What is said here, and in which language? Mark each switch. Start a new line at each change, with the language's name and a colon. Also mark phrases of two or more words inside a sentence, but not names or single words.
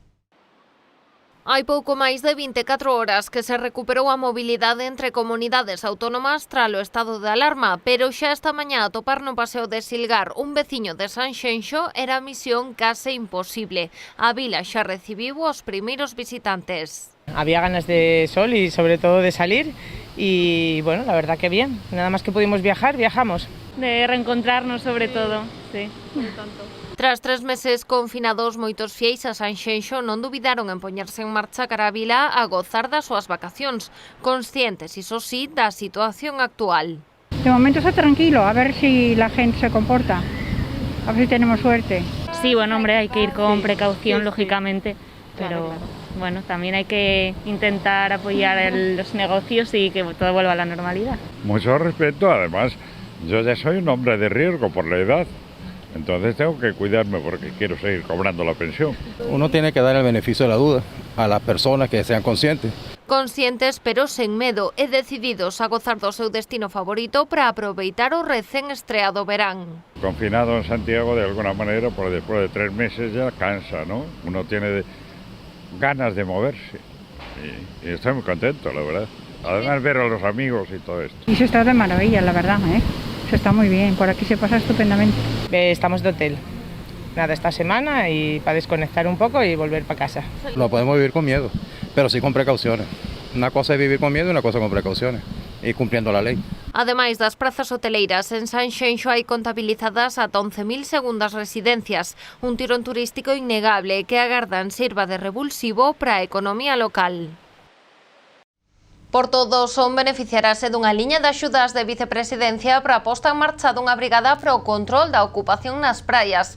Galician: Hai pouco máis de 24 horas que se recuperou a mobilidade entre comunidades autónomas tralo estado de alarma, pero xa esta mañá atopar no paseo de Silgar un veciño de Sanxenxo era misión case imposible. A vila xa recibiu os primeiros visitantes.
Spanish: Había ganas de sol y sobre todo de salir y bueno, la verdad que bien. Nada más que pudimos viajar, viajamos. De reencontrarnos sobre todo, sí.
Galician: Tras 3 meses confinados, moitos fieis a Sanxenxo non dubidaron en poñerse en marcha cara a vila a gozar das súas vacacións, conscientes, iso sí, da situación actual.
Spanish: De momento está tranquilo, a ver si la gente se comporta, a ver si tenemos suerte. Sí, bueno, hombre, hay que ir con precaución, lógicamente, pero bueno, también hay que intentar apoyar los negocios y que todo vuelva a la normalidad. Mucho respeto, además, yo ya soy un hombre de riesgo por la edad. Entonces tengo que cuidarme porque quiero seguir cobrando la pensión. Uno tiene que dar el beneficio de la duda a las personas que sean conscientes.
Galician: Conscientes, pero sen medo e decididos a gozar do seu destino favorito para aproveitar o recén estreado verán.
Spanish: Confinado en Santiago de alguna manera, pues después de 3 meses ya cansa, ¿no? Uno tiene ganas de moverse y estoy muy contento, la verdad. Además ver a los amigos y todo esto. Y se está de maravilla, la verdad, Se está muy bien, por aquí se pasa estupendamente. Estamos de hotel. Nada, esta semana y para desconectar un poco y volver para casa. Lo podemos vivir con miedo, pero sí con precauciones. Una cosa es vivir con miedo y una cosa con precauciones, y cumpliendo la ley.
Galician: Ademais das prazas hoteleiras, en Sanxenxo hai contabilizadas ata 11.000 segundas residencias, un tirón turístico innegable que agardan sirva de revulsivo para a economía local. Por todo, son beneficiarase dunha liña de axudas de vicepresidencia para a posta en marcha dunha brigada para o control da ocupación nas praias.